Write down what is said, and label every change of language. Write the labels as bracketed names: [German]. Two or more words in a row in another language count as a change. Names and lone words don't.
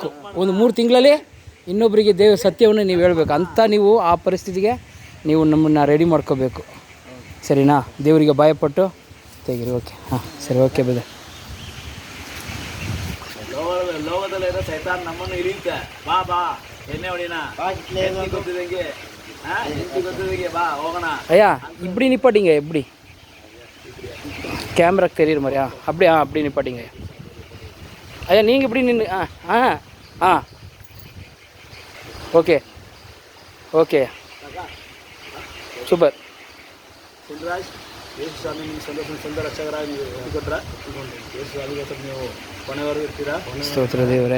[Kannada] ಒಂದು 3 ತಿಂಗಳಲ್ಲಿ ಇನ್ನೊಬ್ಬರಿಗೆ ದೇವ ಸತ್ಯವನ್ನು ನೀವು ಹೇಳಬೇಕು ಅಂತ ನೀವು ಆ ಪರಿಸ್ಥಿತಿಗೆ ನೀವು ನಮ್ಮನ್ನು ರೆಡಿ ಮಾಡ್ಕೋಬೇಕು. ಸರಿನಾ? ದೇವರಿಗೆ ಭಯಪಟ್ಟು ತೆಗೀರಿ. ಓಕೆ, ಸರಿ, [English] okay brother. [Kannada] ಲೋಕದಲ್ಲಿರೋ ಸೈತಾನ್ ನಮ್ಮನ್ನು ಇಳಿಯುತ್ತೆ. ಬಾ ಎಣ್ಣೆ ಹೊಡಿನ ಗೊತ್ತಿದಂಗೆ ಬಾ ಹೋಗೋಣ. [Tamil] ஐயா இப்படி நிப்பாட்டிங்க, எப்படி கேமராக்கு தெரியுற மாதிரியா? அப்படியே அப்படி நிப்பாட்டிங்க ஐயா. நீங்கள் இப்படி நின்று [English] okay super. [Kannada] ಸಿಂಧರಾಜ್, ಯೇಸು ಸ್ವಾಮಿ ನಿಮ್ಮ ಸಂದ ರಕ್ಷಕರಾಗಿ ನೀವು ಕೊಟ್ಟರೆ ಯೇಸು ಸ್ವಾಮಿಗೋಸ್ಕರ ನೀವು ಕೊನೆವರೆಗೂ ಇರ್ತೀರಾ. ಸ್ತೋತ್ರ ದೇವರೇ,